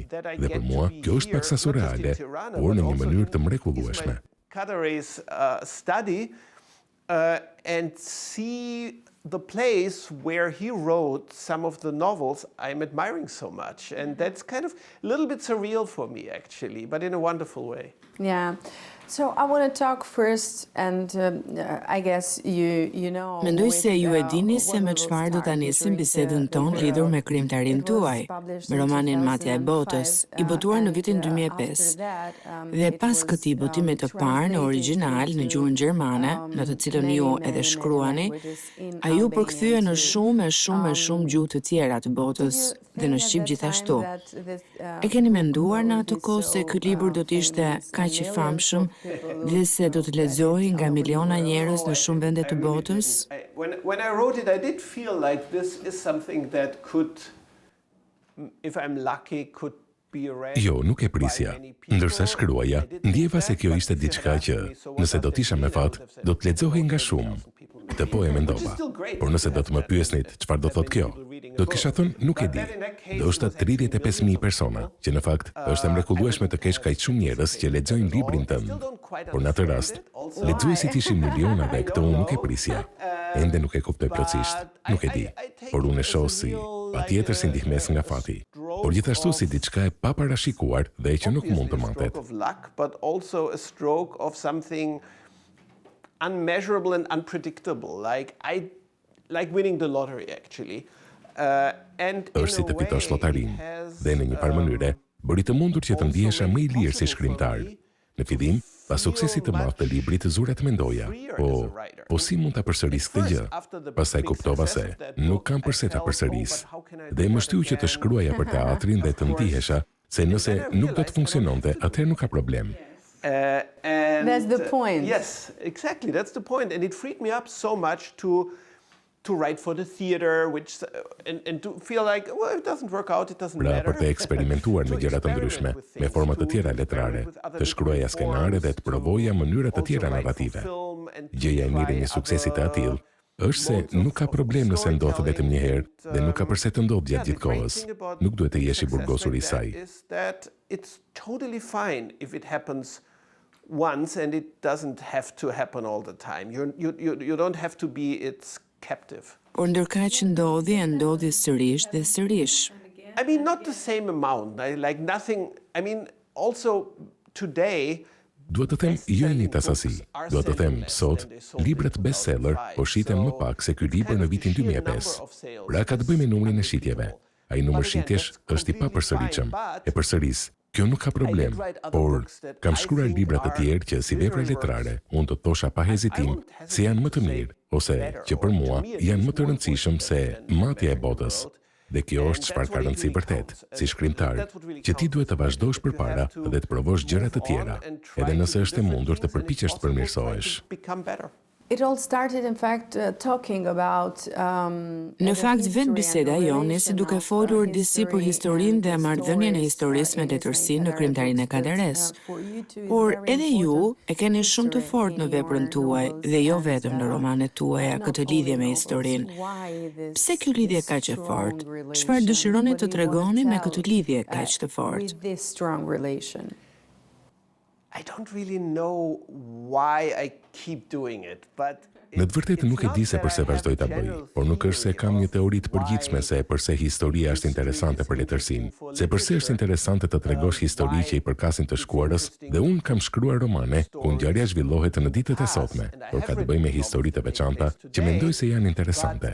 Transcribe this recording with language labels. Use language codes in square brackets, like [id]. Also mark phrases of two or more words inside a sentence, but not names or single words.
[sq] Dhe për mua, kjo është paksa surreale, por në një mënyrë të mrekullueshme. [en] Kadare's study and see the place where he wrote some of the novels I'm admiring so much. And that's kind of a little bit surreal for me, actually, but in a wonderful way. Yeah. So I want to talk first, and I guess you know. [sq] Mendoj se ju e dini se me çfarë do ta nisim bisedën tonë lidhur me krimtarin tuaj, me romanin Matja e botës, i botuar në vitin 2005. Dhe pas këtij botimi të parë në origjinal në gjuhën gjermane, në të cilën ju edhe shkruani, ai u përkthye në shumë gjuhë të tjera të botës dhe në shqip gjithashtu. E keni menduar në atë kohë se ky libër do të ishte kaq i famshëm dhe se do të lexohej nga miliona njerëz në shumë vende të botës? [en] When I wrote it, I did feel like this is something that could, if I'm lucky, could be read. [sq] Jo, nuk e prisja. Ndërsa shkruaja, ndjeva se kjo ishte diçka që, nëse do t'isha me fat, do të lexohej nga shumë. Këtë po e mendova. Por nëse do të më pyesnit çfarë do thotë kjo, do të kisha thënë nuk e di. Do është 35.000 persona, që në fakt është e mrekullueshme të kesh kaq shumë njerëz që lexojnë librin tënd. Por në atë rast, lexuesit ishin miliona dhe këtë unë nuk e prisja. Ende nuk e kuptoj plotësisht, nuk e di. Por unë e shoh si patjetër si ndihmës nga fati. Por gjithashtu si diçka e paparashikuar dhe që nuk mund të matet. [en] But also a stroke of something unmeasurable and unpredictable, like winning the lottery, actually. [sq] Është si të fitosh llotarinë, dhe në një farë mënyre bëri të mundur që të ndihesha më i lirë si shkrimtar. Në fillim, pas suksesit të madh të librit, zurat mendoja, po si mund ta përsëris këtë gjë? Pastaj kuptova se nuk kam përse ta përsëris. Dhe më shtyu që të shkruaja për teatrin dhe të ndihesha se nëse nuk do të funksiononte, atëherë nuk ka problem. [en] That's the point. Yes, exactly. That's the point. And it freed me up so much to write for the theater, and to feel like, well, it doesn't work out, it doesn't matter. [sq] Për të eksperimentuar me gjëra të ndryshme, me forma të tjera letrare, të shkruaja skenare dhe të provoja mënyra të tjera narrative. Gjëja e mirë e një suksesi të atill është se nuk ka problem nëse ndodh vetëm një herë dhe nuk ka përse të ndodh gjatë gjithë kohës. Nuk duhet të jesh i burgosur i saj. [en] It's totally fine if it happens once, and it doesn't have to happen all the time. You don't have to be its captive. [sq] Por ndërkaq ndodhi sërish dhe sërish. [en] I mean, not the same amount. Like nothing. I mean, also today. [sq] Duhet të them jo një tasasi. Duhet të them sot, librat bestseller po shiten më pak se ky libër në vitin 2005. Pra ka të bëjë me numrin e shitjeve. Ai numër shitjesh është i papërsëritshëm. E përsëris. Kjo nuk ka problem, por kam shkruar libra të tjerë që si vepra letrare unë të thosha pa hezitim se janë më të mirë, ose që për mua janë më të rëndësishëm se Matja e botës. Dhe kjo është çfarë ka rëndësi vërtet, si shkrimtar, që ti duhet të vazhdosh përpara dhe të provosh gjëra të tjera, edhe nëse është e mundur të përpiqesh të përmirësohesh. [en] It all started, in fact, talking about. [sq] Në fakt, vetë biseda jonë nisi duke folur disi për historinë dhe marrëdhënien e historisë me letërsinë në krimtarinë e Kadares. Por edhe ju e keni shumë të fortë në veprën tuaj dhe jo vetëm në romanet tuaja këtë lidhje me historinë. Pse kjo lidhje kaq e fortë? Çfarë dëshironi të tregoni me këtë lidhje kaq të fortë? [en] I don't really know why I keep doing it, but [sq] Në të vërtetë nuk e di se përse vazhdoj ta bëj, por nuk është se kam një teori të përgjithshme se përse historia është interesante për letërsinë, se përse është interesante të tregosh histori që i përkasin të shkuarës, dhe unë kam shkruar romane ku ngjarja zhvillohet në ditët e sotme, por ka të bëjë me histori të veçanta që mendoj se janë interesante.